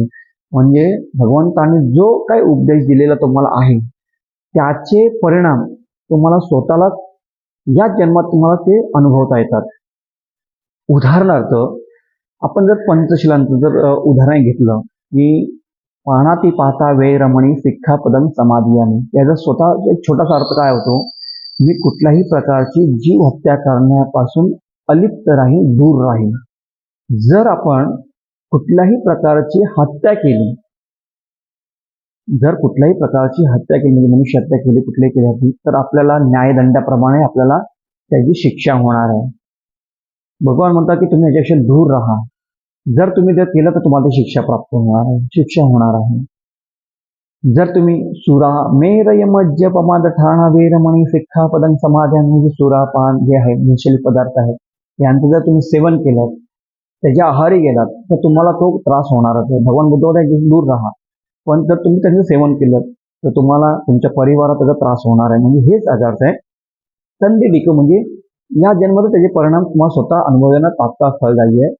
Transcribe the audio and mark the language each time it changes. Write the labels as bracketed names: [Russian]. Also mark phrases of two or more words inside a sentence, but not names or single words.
[Marathi] म्हणजे भगवंतांनी जो काही उपदेश दिलेला तुम्हाला आहे त्याचे परिणाम तुम्हाला स्वतःला या जन्मात तुम्हाला ते अनुभवता येतात. उदाहरणार्थ आपण जर पंचशिलांचं जर उदाहरण घेतलं की [Pali] पाणाती पाहता वे रमणी सिक्खापदं समाधियामी, [Marathi] याचा स्वतः एक छोटासा अर्थ काय होतो, मी कुठल्याही प्रकारची जीव हत्या करण्यापासून अलिप्त राहील, दूर राहील. जर आपण कुठल्याही प्रकारची हत्या केली, जर कुठल्याही प्रकारची हत्या केली म्हणजे मनुष्य हत्या केली, कुठल्याही केली तर आपल्याला न्यायदंडाप्रमाणे आपल्याला त्याची शिक्षा होणार आहे. भगवान म्हणतात की तुम्ही याच्याशी दूर राहा. जर तुम्ही ते केलं तर तुम्हाला शिक्षा प्राप्त होणार आहे, शिक्षा होणार आहे. जर तुम्ही [Pali] सुरा मेरय मज्ज पमाद ठाणा वेरमणी सिक्खापदं समाध्यान, [Marathi] म्हणजे सुरा पान जे आहे नशील पदार्थ आहेत यांचं जर तुम्ही सेवन केलं, त्याच्या आहारी गेलात तर तुम्हाला तो त्रास होणारच आहे. भगवान बुद्ध म्हणतात दूर राहा, पण जर तुम्ही त्याचं सेवन केलं तर तुम्हाला तुमच्या परिवारात त्याचा त्रास होणार आहे. म्हणजे हेच अर्थ आहे संदिठिको, म्हणजे या जन्मात त्याचे परिणाम तुम्हाला स्वतः अनुभवण्यात तात्काळ फलदायी आहे.